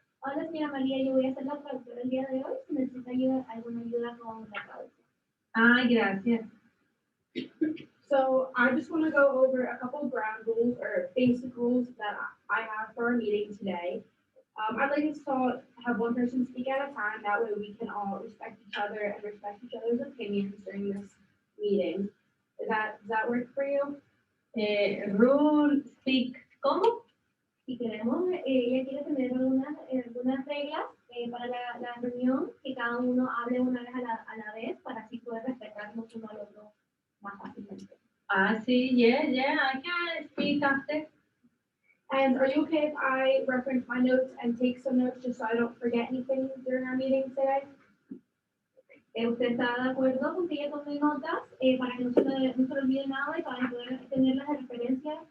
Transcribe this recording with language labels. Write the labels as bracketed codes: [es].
[es] Hola, señora María, yo voy a hacer la traductora el día de hoy. Si necesita ayuda, alguna ayuda con la traducción. Ay, gracias. [en] So I just want to go over a couple of ground rules or basic rules that I have for our meeting today. I'd like us to all have one person speak at a time. That way we can all respect each other and respect each other's opinions during this meeting. Does that work for you? Rule, speak, [es] ¿cómo? Si queremos, ella quiere tener algunas reglas para la reunión, que cada uno hable una vez a la vez para así poder respetarnos uno al otro más fácilmente. Ah, sí, [en] yeah, I can speak after. And are you okay if I reference my notes and take some notes just so I don't forget anything during our meeting today? [es] ¿Usted está de acuerdo con que ella tome notas para que no se le olvide nada y para poder tenerlas de referencia?